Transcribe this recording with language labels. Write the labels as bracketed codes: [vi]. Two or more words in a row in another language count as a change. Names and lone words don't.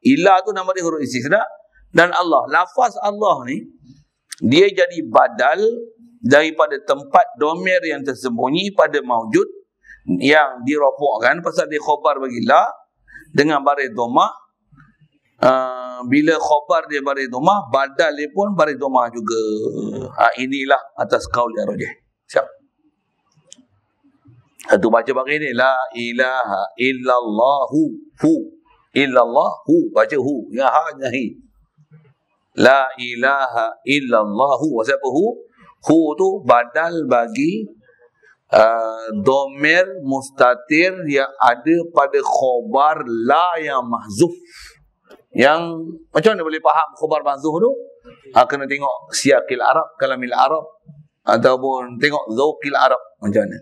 [ms] Ilah tu nama dia huruf istisna. Dan Allah, lafaz Allah ni dia jadi badal daripada tempat domir yang tersembunyi pada maujud yang dirofokkan pasal dia khobar bagi la dengan baris domah. Bila khobar dia baris domah, badal dia pun baris domah juga. Inilah atas qaul yang rajih. Siap. Satu baca bagi ni, [ar] لا إله إلا الله هو إلا الله, baca hu, ya ha nahi. لا إله إلا الله, [ms] siapa hu? Hu tu badal bagi [ar] ضمير مستتر [ms] yang ada pada khobar la yang mahzuf. Yang macam mana boleh faham khobar mahzuf tu? Kena tengok [ar] سياق العرب, كلام العرب, [ms] ataupun tengok [ar] ذوق العرب [ms] macam mana.